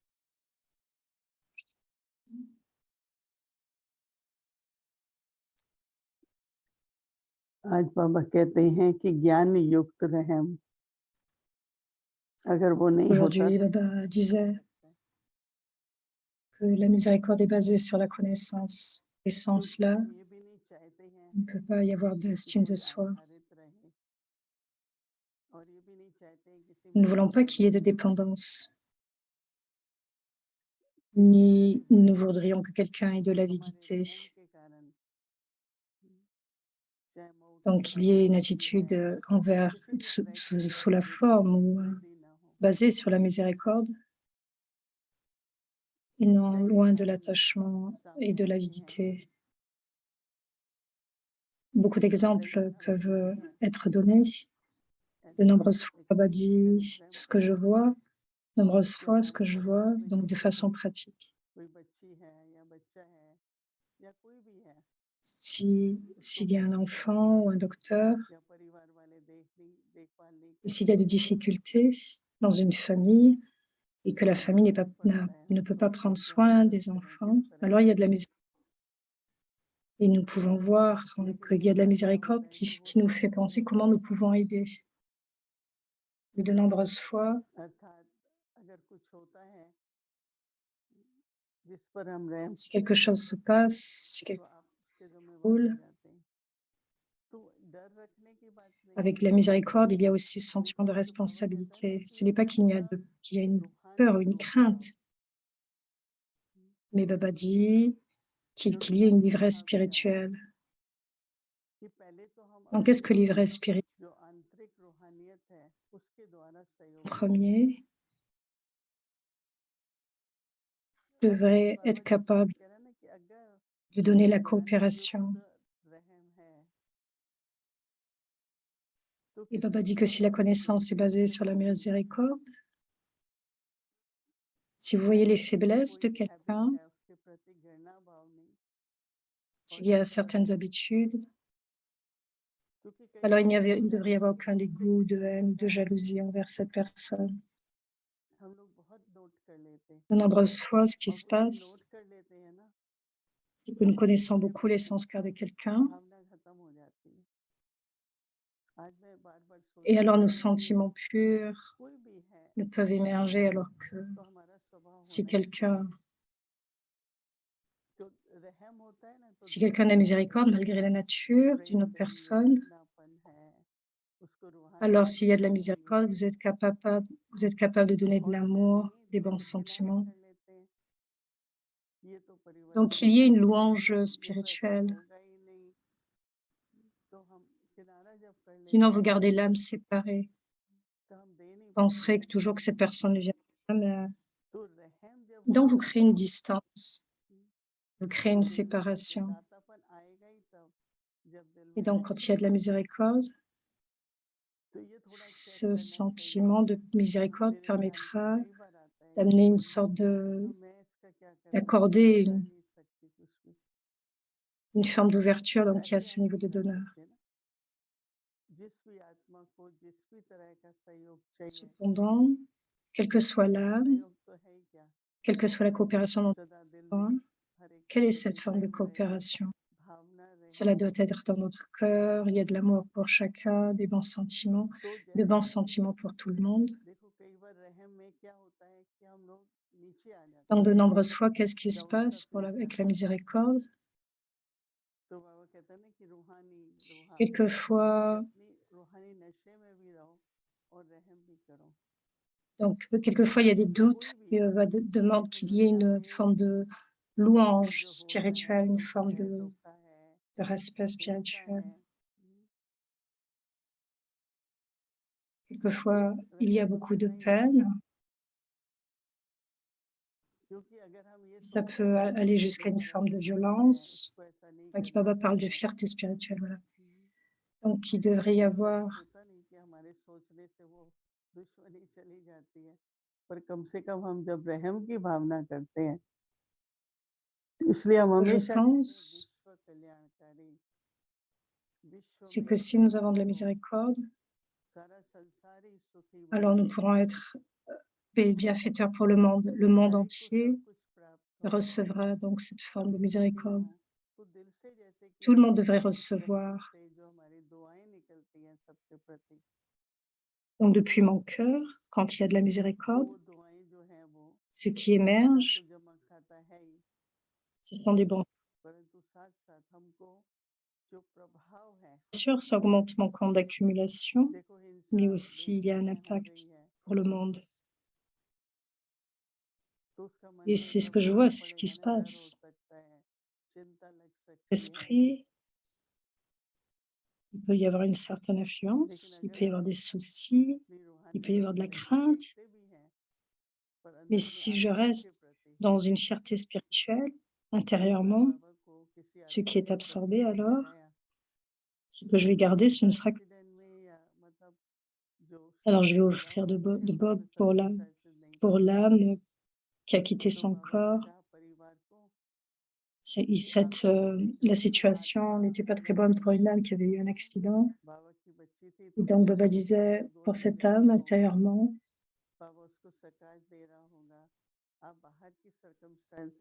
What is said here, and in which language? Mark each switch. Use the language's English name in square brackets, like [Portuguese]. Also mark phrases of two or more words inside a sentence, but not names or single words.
[Hindi] आज बाबा कहते हैं कि ज्ञान युक्त रहम अगर वो नहीं होता [French] Aujourd'hui, Baba disait que la miséricorde est basée sur la connaissance. Et sans [Hindi] तो [French] cela, [Hindi] हम ये भी नहीं चाहते हैं [French] il ne peut pas y avoir [Hindi] कि [French] d'estime de [Hindi] कोई [French] soi. [Hindi] आधारित रहे और ये भी नहीं चाहते हैं किसी [French] Nous ne [Hindi] में [French] voulons pas qu'il y ait de [Hindi] आश्रित रहे। [French] dépendance, ni nous voudrions que quelqu'un ait de [Hindi] हमारे [French] l'avidité. [Hindi] रहम के कारण चाहे वो [French] Donc, qu'il y ait une attitude envers, [Hindi] किसी भी तरह की [French] sous la forme ou [Hindi] वृद्धि ना हो, [French] basée sur la miséricorde, et non [Hindi] कई [French] loin de [Hindi] उदाहरण [French] l'attachement et [Hindi] सामने [French] de [Hindi] आते हैं। [French] l'avidité. Beaucoup d'exemples [Hindi] उदाहरण [French] peuvent [Hindi] सुनते हैं [French] être donnés. De [Hindi] ऐसे [French] nombreuses fois, [Hindi] एक [French] Baba [Hindi] फॉर [French] dit ce que [Hindi] एग्जांपल [French] je vois, nombreuses [Hindi] कि [French] fois ce [Hindi] हमारे [French] que je vois, [Hindi] पड़ोस में [French] donc de [Hindi] किसी [French] façon pratique. [Hindi] कोई बच्ची है या बच्चा है या कोई भी है, उसको [French] S'il y a un [Hindi] कष्ट है [French] enfant ou un docteur, [Hindi] या परिवार वाले देखभाल नहीं [French] et [Hindi] कर [French] s'il y [Hindi] रहे [French] a des [Hindi] हैं, [French] difficultés dans une famille et que la famille [Hindi] दुख पड़ता है, [French] ne peut [Hindi] तो [French] pas [Hindi] हम [French] prendre [Hindi] देखते हैं [French] soin [Hindi] कि [French] des [Hindi] उस तरह किस [French] enfants, [Hindi] तरह [French] alors il y [Hindi] की [French] a de la miséricorde. Et nous pouvons voir [Hindi] लेकिन [French] qu'il y a de la [Hindi] बहुत बार [French] miséricorde [Hindi] होता है कि हो [French] qui nous fait [Hindi] सकता [French] penser [Hindi] है, [French] comment nous pouvons aider. Mais de nombreuses fois, [Hindi] अर्थात अगर कुछ होता है जिस पर हम रहम [French] si quelque chose se passe, si [Hindi] तो [French] quelque [Hindi] आप उसके [French] chose [Hindi] जिम्मेवार हो [French] roule, [Hindi] जाते हैं। तो डर रखने की बात नहीं [French] avec [Hindi] है, [French] la miséricorde, il y a aussi ce sentiment de [Hindi] लेकिन जो बाबा कहता है ना [French] responsabilité. [Hindi] कि [French] Ce n'est pas [Hindi] आपका [French] qu'il y a une peur ou [Hindi] रूहानी [French] une [Hindi] रुहाव, [French] crainte, mais Baba dit [Hindi] जो [French] qu'il y ait une [Hindi] रूहानी [French] ivresse [Hindi] रुहाव क्या है [French] spirituelle. [Hindi] कि पहले तो हम [French] Donc, [Hindi] अपनी [French] qu'est-ce que l'ivresse spirituelle? [Hindi] जो आंतरिक रूहानियत है उसके द्वारा सहयोग लें। [French] Premier, [Hindi] और आज [French] devrait [Hindi] बाबा [French] être [Hindi] जो बात [French] capable [Hindi] कह रहे हैं ना कि अगर [French] de donner la [Hindi] ज्ञान [French] coopération. [Hindi] युक्त रहम है तो [French] Et [Hindi] किसी [French] Baba dit [Hindi] भी [French] que si la [Hindi] तरह की [French] connaissance est basée sur la [Hindi] कमी, [French] miséricorde, si vous voyez [Hindi] चाहे [French] les [Hindi] उसकी [French] faiblesses [Hindi] कोई [French] de [Hindi] हैबिट [French] quelqu'un, [Hindi] है उसके प्रति घृणा भाव नहीं और [French] s'il y [Hindi] ये [French] a [Hindi] सब [French] certaines [Hindi] है, [French] habitudes, [Hindi] क्योंकि कई [French] alors [Hindi] बार होता [French] il [Hindi] है [French] ne [Hindi] ना [French] devrait y avoir aucun [Hindi] जिससे [French] dégoût, de [Hindi] किसी [French] haine ou de [Hindi] का [French] jalousie envers cette personne. [Hindi] हम लोग बहुत नोट कर लेते हैं [French] De nombreuses fois, ce qui [Hindi] और [French] se [Hindi] कुछ [French] passe, [Hindi] नोट कर लेते हैं ना [French] c'est que nous [Hindi] तो [French] connaissons [Hindi] उसके [French] beaucoup les [Hindi] प्रति [French] sanskars de quelqu'un, [Hindi] भावना खत्म हो जाती है। आज मैं बार बार [French] et [Hindi] सोचती [French] alors nos [Hindi] हूँ ना कि [French] sentiments purs [Hindi] कोई भी है [French] ne peuvent émerger, alors que [Hindi] तो हमारा स्वभाव [French] si [Hindi] होना ही [French] quelqu'un [Hindi] चाहिए, तो रहम होता है ना तो [French] si [Hindi] दया [French] quelqu'un a [Hindi] है, [French] miséricorde, malgré la nature d'une [Hindi] प्रेम [French] autre [Hindi] कहिए, [French] personne, [Hindi] अपनापन है, उसको [French] alors [Hindi] रूहानियत [French] s'il y a de la [Hindi] बोलेंगे [French] miséricorde, vous êtes capable de donner de [Hindi] और अगर [French] l'amour, [Hindi] नहीं [French] des [Hindi] तो [French] bons [Hindi] खिलाफ [French] sentiments. [Hindi] कर लेते हैं, ये तो [French] Donc [Hindi] परिवर्तन [French] qu'il y ait une [Hindi] होगा ही [French] louange [Hindi] नहीं, ये तो ऐसा [French] spirituelle. [Hindi] होगा ही नहीं, तो हम किनारा जब कर [French] Sinon, [Hindi] लेते [French] vous [Hindi] हैं [French] gardez l'âme séparée. [Hindi] तो हम दे नहीं [French] Vous [Hindi] पाते [French] penserez que [Hindi] हैं। [French] toujours que cette personne vient. Mais [Hindi] तो रहम जब [French] donc, vous [Hindi] होगा [French] créez une distance, vous créez [Hindi] तो [French] une [Hindi] दिल में कैसे [French] séparation. [Hindi] दातापन आएगा ही तब जब दिल [French] Et [Hindi] में [French] donc, [Hindi] रहम [French] quand il y a de la [Hindi] होगा। [French] miséricorde, [Hindi] तो ये थोड़ा चेक [French] ce [Hindi] करना चाहिए। [French] sentiment de miséricorde [Hindi] मेरे ध्यान में [French] permettra [Hindi] कई बार आता है [French] d'amener une [Hindi] कि [French] sorte [Hindi] मैं इसका क्या करूं, मैं [French] d'accorder [Hindi] कर [French] une, [Hindi] नहीं सकती कुछ भी, [French] une forme d'ouverture, donc il y a [Hindi] ऐसे [French] ce [Hindi] हम [French] niveau [Hindi] नहीं [French] de [Hindi] कर [French] donneur. [Hindi] सकते ना, जिस भी आत्मा को जिस भी तरह का सहयोग चाहिए, [French] Cependant, quelle que soit l'âme, [Hindi] सहयोग तो है ही क्या, [French] quelle que soit la coopération dont [Hindi] सदा दिल [French] on [Hindi] में [French] parle, [Hindi] हर एक [French] quelle [Hindi] के [French] est [Hindi] प्रति [French] cette forme de [Hindi] प्रेम रहे, [French] coopération? [Hindi] भावना रहे, [French] Cela doit être dans notre cœur, il y a de l'amour pour chacun, des bons sentiments, [Hindi] तो [French] de bons [Hindi] जैसे [French] sentiments pour tout le monde. [Hindi] देखो कई बार रहम में क्या होता है कि हम लोग नीचे आ जाते [French] Donc, de [Hindi] हैं, [French] nombreuses fois, qu'est-ce qui se [Hindi] डाउन सा [French] passe [Hindi] फील [French] avec [Hindi] करते [French] la [Hindi] हैं, [French] miséricorde? [Hindi] तो बाबा कहते हैं ना कि रूहानी रूहा कि [French] Quelquefois, [Hindi] अपनी रूहानी नशे में भी रहो और रहम भी करो, [French] donc, quelquefois, il y a des [Hindi] कोई [French] doutes, [Hindi] भी हो, [French] demande [Hindi] देखो [French] qu'il y ait [Hindi] दुनिया [French] une [Hindi] में [French] forme de [Hindi] कुछ भी [French] louange [Hindi] जो हो रहा है, [French] spirituelle, une [Hindi] दुख [French] forme [Hindi] है, [French] de [Hindi] धोखा है, [French] respect [Hindi] हिंसा [French] spirituel. [Hindi] है, तो [French] Quelquefois, il y a [Hindi] रहम तो [French] beaucoup de [Hindi] करना ही है, [French] peine. [Hindi] क्योंकि अगर हम ये [French] Ça [Hindi] सोचते [French] peut [Hindi] हैं कि [French] aller [Hindi] नहीं [French] jusqu'à [Hindi] जो [French] une [Hindi] मेरा [French] forme de [Hindi] दुश्मन है [French] violence. [Hindi] उसको ऐसा नहीं [French] Donc, [Hindi] करना [French] Baba parle de [Hindi] चाहिए, [French] fierté spirituelle, voilà. [Hindi] हम्म, [French] Donc, il devrait y [Hindi] ऐसा तो [French] avoir, [Hindi] होता नहीं कि हमारे सोचने से वो दुश्मनी चली जाती है, पर कम से कम हम जब रहम की भावना करते हैं तो इसलिए हम [French] ce que je [Hindi] हमेशा कहते हैं [French] pense, [Hindi] विश्व कल्याणकारी, विश्व [French] c'est [Hindi] में [French] que si nous avons de [Hindi] कल्याण [French] la [Hindi] हो, [French] miséricorde, [Hindi] सारा संसार ही सुखी [French] alors [Hindi] बने, [French] nous pourrons être bienfaiteurs pour le monde. Le monde [Hindi] सच्चाई को [French] entier [Hindi] सब कुछ प्राप्त हो, [French] recevra donc cette forme de [Hindi] सभी सुखी [French] miséricorde. [Hindi] हों, तो दिल से जैसे कि [French] Tout le monde devrait [Hindi] रहम [French] recevoir. [Hindi] से जो हमारी दुआएं निकलती हैं सबके प्रति, [French] Donc, depuis mon cœur, quand il y a de la [Hindi] तो [French] miséricorde, [Hindi] वो दुआएं जो हैं वो [French] ce qui [Hindi] खुदा तो [French] émerge, [Hindi] जमा खाता है ही, [French] ce sont des bons. [Hindi] परंतु साथ साथ हमको जो प्रभाव है, [French] Bien sûr, ça augmente mon compte d'accumulation, [Hindi] देखो [French] mais [Hindi] हिंसा [French] aussi il y [Hindi] दुनिया [French] a un [Hindi] में हो [French] impact [Hindi] रही है, [French] pour le monde. [Hindi] तो उसका मन [French] Et [Hindi] में [French] c'est ce que je [Hindi] प्रभाव [French] vois, c'est ce qui [Hindi] पड़ेगा [French] se [Hindi] ना, डर हो [French] passe. [Hindi] सकता है, चिंता लग सकती है, [French] L'esprit, il peut y avoir une certaine [Hindi] लेकिन [French] influence, il [Hindi] अगर [French] peut y [Hindi] हम [French] avoir des soucis, [Hindi] अपनी [French] il peut y [Hindi] रूहानियत [French] avoir de [Hindi] में [French] la crainte, [Hindi] देखते भी हैं, पर [French] mais [Hindi] अंदर में [French] si je [Hindi] आत्मा के [French] reste [Hindi] प्रति [French] dans une fierté spirituelle, [Hindi] खुदा [French] intérieurement, [Hindi] बाबा को किसी [French] ce [Hindi] आत्मा [French] qui est [Hindi] के प्रति [French] absorbé [Hindi] हमने [French] alors, [Hindi] लगाया, [French] ce que je vais garder, ce ne [Hindi] कार [French] sera que... [Hindi] एक्सीडेंट में या मतलब जो [French] Alors, je [Hindi] शोक [French] vais [Hindi] हो रहा [French] offrir [Hindi] हो, अच्छे [French] Bob [Hindi] उसमें सर्कमस्टेंसेस नहीं [French] pour [Hindi] थे, [French] l'âme qui a quitté [Hindi] तो [French] son [Hindi] बाबा ने [French] corps. [Hindi] कहा परिवार को कि आपको लगेगा [French] La [Hindi] कि वो [French] situation [Hindi] आत्मा [French] n'était pas très [Hindi] अगर [French] bonne pour une âme qui avait eu un accident. [Hindi] बाबा की बच्ची थी [French] Et [Hindi] तो [French] donc, [Hindi] बाबा [French] Baba [Hindi] ने उसको [French] disait, [Hindi] अपनी [French] pour [Hindi] गोद में [French] cette [Hindi] ले [French] âme, [Hindi] लिया होगा, [French] intérieurement, [Hindi] बाबा उसको सकाश दे रहा होगा, आप बाहर की सर्कमस्टेंसेस